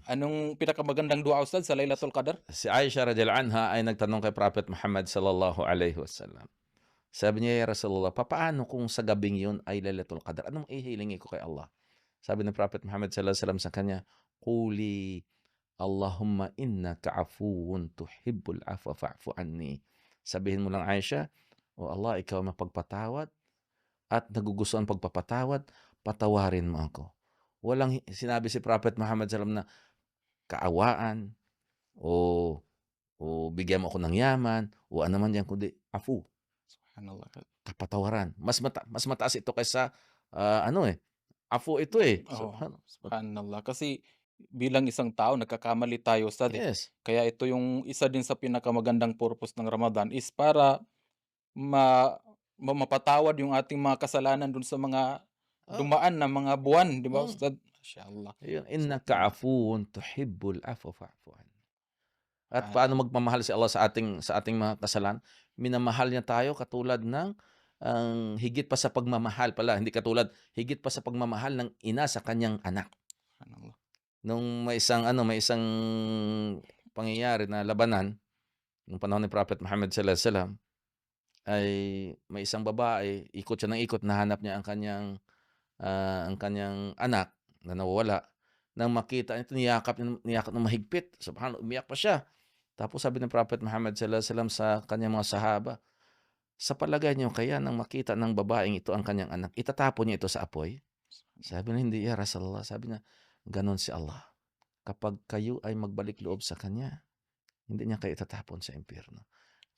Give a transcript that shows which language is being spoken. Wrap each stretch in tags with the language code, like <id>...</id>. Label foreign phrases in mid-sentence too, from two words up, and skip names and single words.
<tl>anong pinakamagandang dua, Ustad, sa Laylatul Qadr? Si Aisha</tl> <ar>رضي الله عنها</ar> <tl>ay nagtanong kay Prophet Muhammad</tl> <ar>صلى الله عليه وسلم.</ar> <tl>Sabi niya,</tl> <ar>"يا رسول الله,</ar> <tl>papaano kung sa gabing yun ay Lailatul Qadr? Anong ihilingi ko kay Allah?" Sabi ng Prophet Muhammad</tl> <ar>صلى الله عليه وسلم</ar> <tl>sa kanya,</tl> <ar>"قولي اللهم إنك عفو تحب العفو فاعف عني."</ar> <tl>Sabihin mo lang, Aisha, "O Allah, ikaw ang mapagpatawad at nagugustuhan pagpapatawad, patawarin mo ako." Walang sinabi si Prophet Muhammad</tl> <ar>صلى الله عليه وسلم</ar> <tl>na kaawaan o bigyan mo ako ng yaman o ano man yan, kundi afu, Subhanallah. kapatawaran. Mas mataas ito kaysa afu ito eh. Oo, subhanallah. Kasi bilang isang tao, nagkakamali tayo, Ustad, eh. Yes. Kaya ito yung isa din sa pinakamagandang purpose ng Ramadan is para mapatawad yung ating mga kasalanan dun sa mga dumaan na mga buwan, di ba, Ustad? Masyaallah. Ayun,</tl> <ar>إنك عفو تحب العفو فاعف عني.</ar> <tl>At paano magmamahal si Allah sa ating mga kasalanan? Minamahal niya tayo katulad ng higit pa sa pagmamahal pala, hindi katulad, higit pa sa pagmamahal ng ina sa kanyang anak. Subhanallah. Nung may isang pangyayari na labanan nung panahon ni Prophet Muhammad</tl> <ar>صلى الله عليه وسلم,</ar> <tl>ay may isang babae, ikot siya ng ikot, nahanap niya ang kanyang anak na nawawala. Nang makita nito, niyakap ng mahigpit. Subhanallah, umiyak pa siya. Tapos sabi ng Prophet Muhammad</tl> <ar>صلى الله عليه وسلم</ar> <tl>sa kanyang mga sahaba, "Sa palagay niyo kaya nang makita ng babaeng ito ang kanyang anak, itatapon niya ito sa apoy?" Sabi niya, "Hindi</tl> <ar>يا رسول الله."</ar> <tl>Sabi niya, "Ganon si Allah. Kapag kayo ay magbalik loob sa Kanya, hindi niya kayo itatapon sa impyerno."</tl>